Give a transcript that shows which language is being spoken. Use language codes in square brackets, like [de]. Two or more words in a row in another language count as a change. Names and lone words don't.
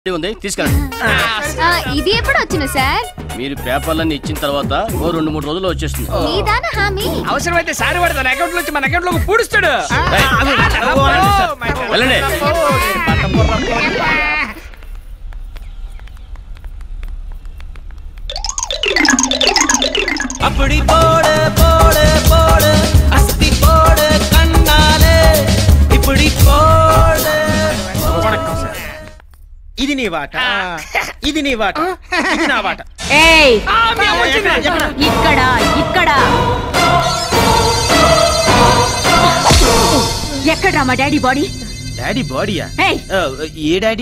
[te] ఇది ఎప్పుడు వచ్చిన సార్? మీరు పేపర్లన్నీ ఇచ్చిన తర్వాత ఓ 2-3 రోజుల్లో వచ్చేస్తుంది. నీదాన హామీ. అవసరమైతే సార్ వాడు తన అకౌంట్ నుంచి మన అకౌంట్ లోకి పూడుస్తాడు. వెళ్ళండి. [ta] அப்படி போடு போடு போடு அஸ்தி போடு கண்ணாலே இப்படி போடு. வணக்கம் சார். [te] ఇది నీ వాట, ఇది నీ వాట, ఇది నా వాట. ఏయ్ ఇక్కడ ఇక్కడ ఎక్కడ్రా మా డాడీ బాడీ? డాడీ బాడీయా? ఏయ్ ఏ డాడీ?